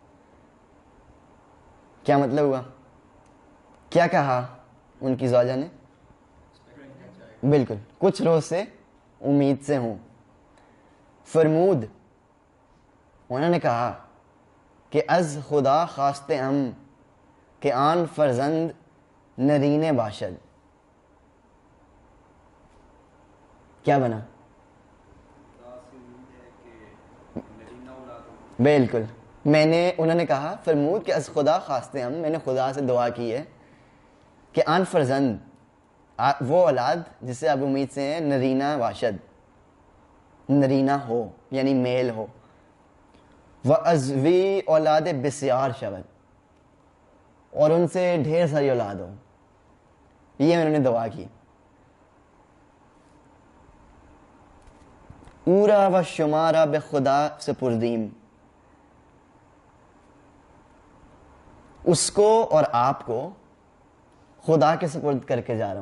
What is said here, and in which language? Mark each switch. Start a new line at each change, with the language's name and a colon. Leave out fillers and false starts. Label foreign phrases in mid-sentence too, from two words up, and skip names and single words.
Urdu: کیا مطلب ہوا؟ کیا کہا ان کی زوجہ نے؟ بالکل, کچھ روز سے امید سے ہوں.
Persian: فرمود,
Urdu: انہوں نے کہا کہ
Persian: از خدا خواست ہم, کہ آن فرزند نرینے باشد.
Urdu: کیا بنا؟ بالکل, انہوں نے کہا
Persian: فرمود کہ از خدا خواست ہم,
Urdu: میں نے خدا سے دعا کی ہے کہ
Persian: آن فرزند,
Urdu: وہ اولاد جس سے اب امید سے ہیں,
Persian: نرینا باشد,
Urdu: نرینا ہو یعنی میل ہو.
Persian: وَأَزْوِی اولاد بسیار شود,
Urdu: اور ان سے ڈھیر ساری اولاد ہو. یہ انہوں نے دعا کی.
Persian: اورا و شمارا بے خدا سپردیم,
Urdu: اس کو اور آپ کو خدا کے سپرد کر کے جا رہا ہوں.